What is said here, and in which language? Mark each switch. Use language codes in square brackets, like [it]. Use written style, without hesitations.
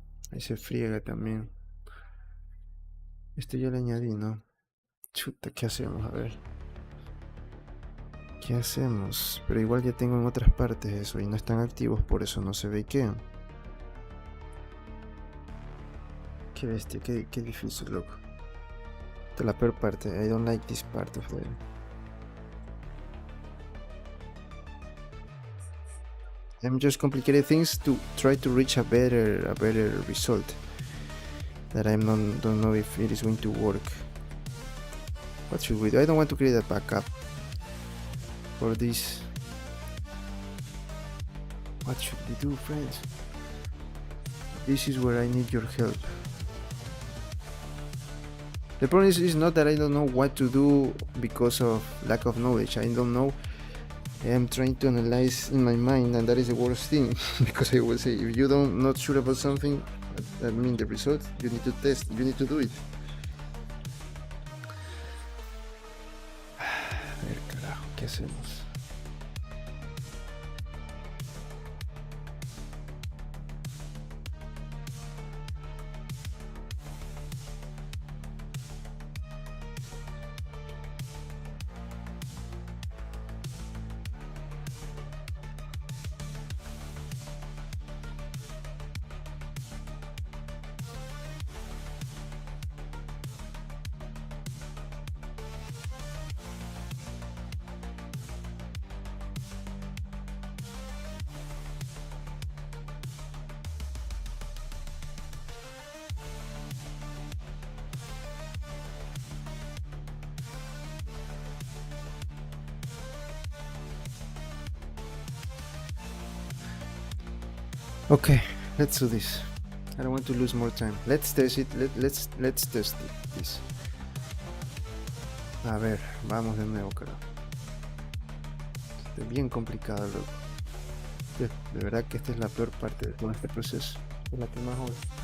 [es] Ahí se friega también. Este ya le añadí, ¿no? Chuta, ¿qué hacemos? A ver. ¿Qué hacemos? Pero igual ya tengo en otras partes eso y no están activos, por eso no se bakean. Qué bestia, qué difícil, loco. Esta es la peor parte. [en] I don't like this part of the... I'm just complicating things to try to reach a better result. That I don't know if it is going to work. What should we do? I don't want to create a backup for this. What should we do, friends? This is where I need your help. The problem is not that I don't know what to do because of lack of knowledge. I don't know. I'm trying to analyze in my mind, and that is the worst thing. Because I will say, if you don't not sure about something, that means the result, you need to test, you need to do it. [es] A ver, carajo, ¿qué hacemos? [en] Okay, let's do this. I don't want to lose more time. Let's test it. Let's test it. This. [es] A ver, vamos de nuevo, creo. Es bien complicado, loco. De verdad que esta es la peor parte de todo este proceso. Es la que más odio.